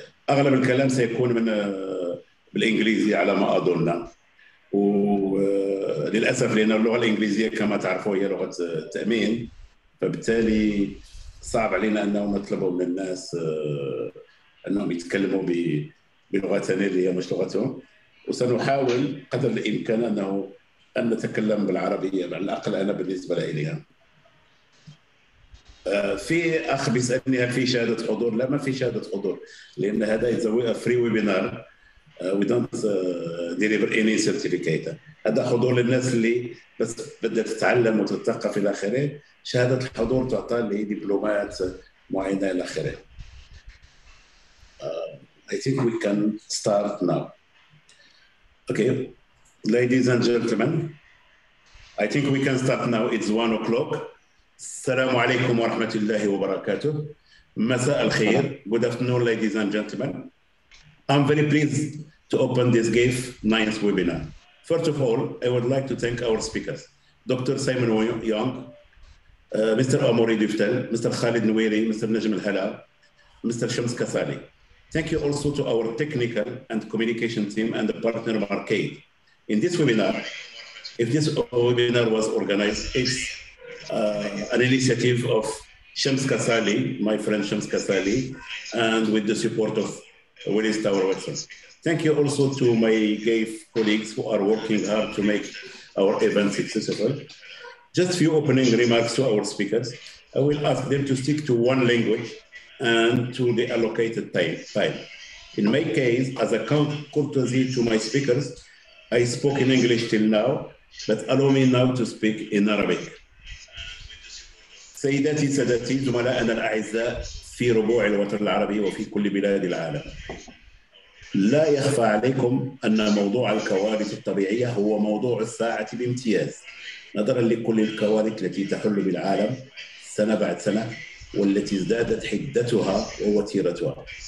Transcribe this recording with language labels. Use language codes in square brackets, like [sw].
[ar] اغلب الكلام سيكون بالانجليزي على ما اظن، وللاسف لان اللغه الانجليزيه كما تعرفوا هي لغه التامين، فبالتالي صعب علينا انه نطلب من الناس انهم يتكلموا بلغتنا اللي هي مش لغتهم، وسنحاول قدر الامكان ان نتكلم بالعربيه على الاقل انا بالنسبه لي. في اخ بيسالني هل في شهاده حضور؟ لا، ما في شهاده حضور لان هذا يسوي [en] Free webinar. we don't deliver any certificate. [ar] هذا حضور للناس اللي بس بدها تتعلم وتتثقف الى اخره. شهاده الحضور تعطى لدبلومات معينه الى اخره. [en] I think we can start now. Okay, ladies and gentlemen, I think we can start now. It's 1 o'clock. [ar] السلام عليكم ورحمة الله وبركاته. مساء الخير. [en] Good afternoon, ladies and gentlemen. I'm very pleased to open this GAIF 9th webinar. First of all, I would like to thank our speakers, Dr. Simon Young, Mr. Amoury Duftel, Mr. Khalid Noueri, Mr. Najm Al-Hala, Mr. Shams Kassali. Thank you also to our technical and communication team and the partner Marcade. In this webinar, if this webinar was organized, it's an initiative of Shams Kassali, my friend Shams Kassali, and with the support of Willis Tower Watson. Thank you also to my GAIF colleagues who are working hard to make our event successful. Just few opening remarks to our speakers. I will ask them to stick to one language and to the allocated time. In my case, as a courtesy to my speakers, I spoke in English till now, but allow me now to speak in Arabic. [ar] سيداتي سادتي زملائنا الأعزاء في ربوع الوطن العربي وفي كل بلاد العالم، لا يخفى عليكم أن موضوع الكوارث الطبيعية هو موضوع الساعة بامتياز، نظرا لكل الكوارث التي تحل بالعالم سنة بعد سنة والتي ازدادت حدتها ووتيرتها.